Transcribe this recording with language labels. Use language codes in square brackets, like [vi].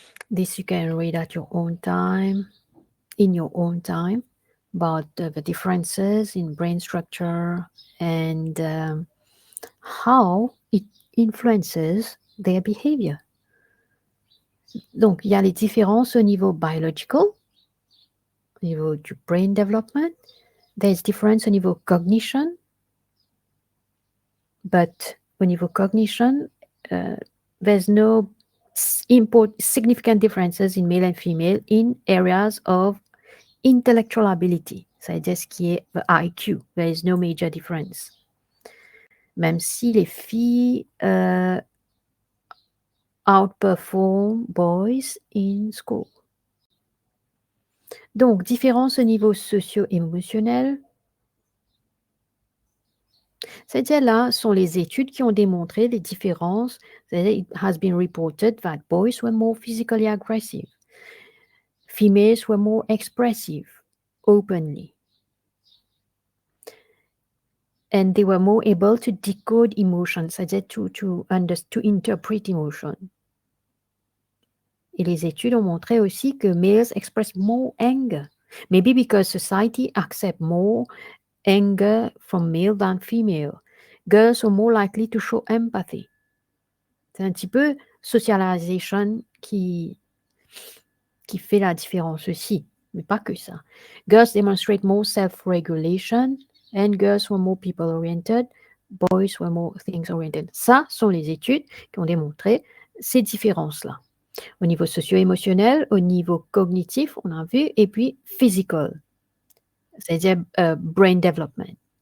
[en] This you can read at your own time, in your own time, about the differences in brain structure and how it influences their behavior. [fr] Donc, il y a les différences au niveau biological, au niveau du brain development. [en] There's difference [fr] au niveau cognition, [en] but au niveau cognition, uh, there's no significant differences in male and female in areas of intellectual ability. [fr] C'est-à-dire ce qui est the IQ. [en] There is no major difference. [fr] Même si les filles [en] outperform boys in school. [fr] Donc, différence au niveau socio-émotionnel. C'est-à-dire là sont les études qui ont démontré les différences. [en] It has been reported that boys were more physically aggressive. Females were more expressive, openly. And they were more able to decode emotions, c'est-à-dire to interpret emotion. [fr] Et les études ont montré aussi que [en] males express more anger. Maybe because society accept more anger from male than female. Girls are more likely to show empathy. [fr] C'est un petit peu socialization qui fait la différence aussi, mais pas que ça. [en] Girls demonstrate more self-regulation and girls were more people-oriented, boys were more things-oriented. [fr] Ça sont les études qui ont démontré ces différences-là. Au niveau socio-émotionnel, au niveau cognitif, on a vu, et puis physical, c'est-à-dire brain development.